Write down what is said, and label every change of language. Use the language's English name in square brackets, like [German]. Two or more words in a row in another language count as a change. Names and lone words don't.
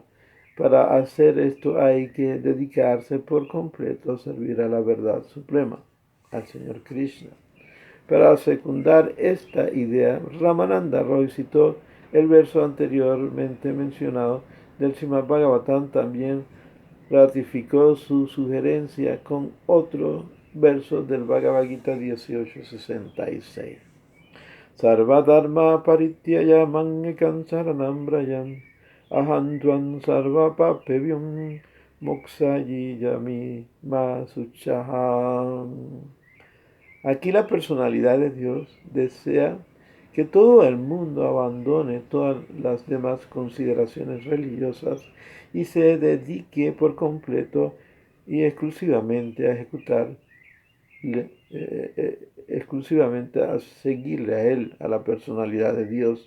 [Spanish] Para hacer esto hay que dedicarse por completo a servir a la verdad suprema, al Señor Krishna. Para secundar esta idea, Ramananda Roy citó el verso anteriormente mencionado del Srimad Bhagavatam. También ratificó su sugerencia con otro verso del Bhagavad Gita 18.66. [Sanskrit] सर्व धर्म परित्यज्य मामेकं शरणं व्रज अहं त्वां सर्व पापेभ्यो मोक्षयिष्यामि मा शुचः. [Spanish] Aquí la personalidad de Dios desea que todo el mundo abandone todas las demás consideraciones religiosas y se dedique por completo y exclusivamente a exclusivamente a seguirle a Él, a la personalidad de Dios.